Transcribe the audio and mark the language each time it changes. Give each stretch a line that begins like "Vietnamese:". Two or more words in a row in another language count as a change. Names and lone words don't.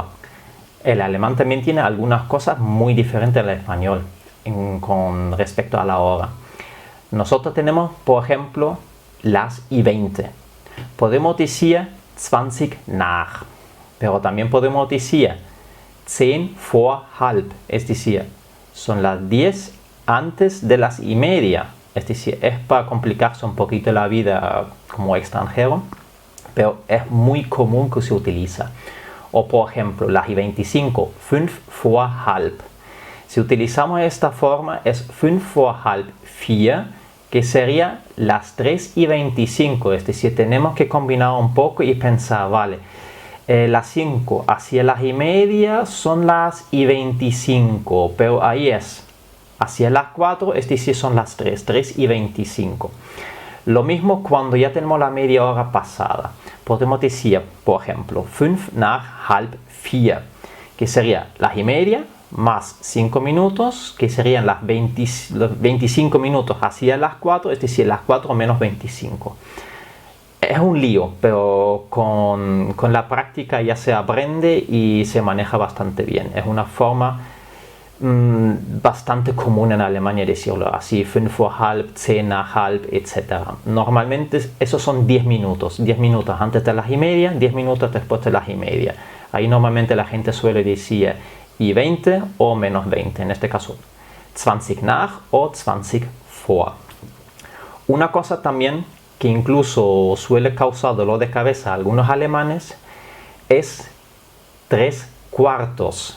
Spanish: El alemán también tiene algunas cosas muy diferentes al español con respecto a la hora. Nosotros tenemos, por ejemplo, las y 20. Podemos decir 20 nach. Pero también podemos decir 10
German: vor halb,
Spanish: es decir, son las 10 antes de las y media. Es decir, es para complicarse un poquito la vida como extranjero, pero es muy común que se utiliza. O por ejemplo, las y 25, 5
German: vor halb.
Spanish: Si utilizamos esta forma es 5
German: vor halb 4,
Spanish: que sería las 3 y 25. Es decir, tenemos que combinar un poco y pensar, vale, las 5 hacia las y media son las y 25, pero ahí es hacia las 4, es decir, son las 3 y 25. Lo mismo cuando ya tenemos la media hora pasada. Podemos decir, por ejemplo, 5
German: nach halb 4,
Spanish: que sería las y media más 5 minutos, que serían los 25 minutos hacia las 4, es decir, las 4 menos 25. Es un lío, pero con la práctica ya se aprende y se maneja bastante bien. Es una forma bastante común en Alemania decirlo así, 5
German: vor halb,
Spanish: 10
German: nach halb,
Spanish: etc. Normalmente esos son 10 minutos antes de las y media, 10 minutos después de las y media. Ahí normalmente la gente suele decir y 20 o menos 20, en este caso 20 nach o 20 vor. Una cosa también que incluso suele causar dolor de cabeza a algunos alemanes es 3 cuartos.